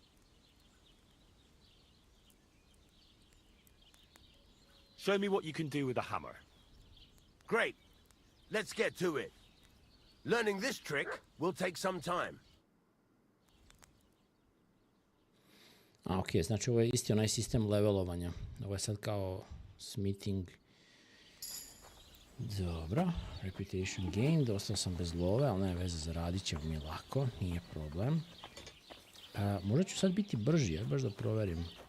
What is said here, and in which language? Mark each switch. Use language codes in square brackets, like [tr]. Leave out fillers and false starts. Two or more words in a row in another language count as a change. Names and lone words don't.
[en] Show me what you can do with a hammer. Great. Let's get to it. Learning this trick will take some time. A, [sr] ok, znači ovo je isti onaj sistem levelovanja. Ovo je sad kao smithing. Dobro, [en] reputation gained, [sr] ostao sam bez love, ali ne veze, zaradit će mi lako, nije problem. Možda ću sad biti brži, ja baš da proverim.